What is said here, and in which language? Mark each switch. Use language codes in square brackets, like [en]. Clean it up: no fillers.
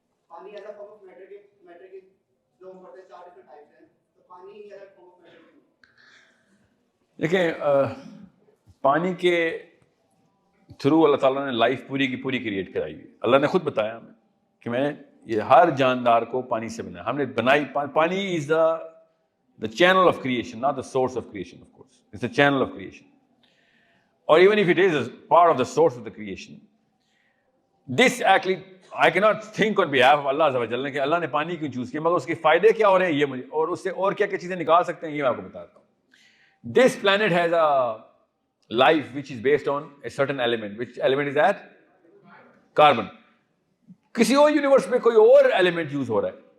[ur] پانی [en] as a form of matter [ur] کے جو ہم پڑھتے ہیں 4 ڈفرنٹ ٹائپس ہیں, تو پانی as a form of matter کیوں؟ دیکھیں پانی کے تھرو اللہ تعالیٰ نے لائف پوری کی پوری کریٹ کرائی ہوئی. اللہ نے خود بتایا ہمیں کہ میں یہ ہر جاندار کو پانی سے بنایا. ہم نے بنائی [en] Pani is the channel of creation, not the source of creation. Of course it's the channel of creation, اور even if it is part of the source of the creation, this actually I کی not think on behalf of Allah عز و جل [ur] کہ اللہ نے پانی کیوں choose کیا, مگر اس کے فائدے کیا ہو رہے ہیں یہ مجھے, اور اس سے اور کیا کیا چیزیں نکال سکتے ہیں یہ میں آپ کو بتاتا ہوں. [en] This plant has a life which is based on a certain element. Which element is that? Carbon. [ur] کسی اور یونیورس میں کوئی اور ایلیمنٹ یوز ہو رہا ہے.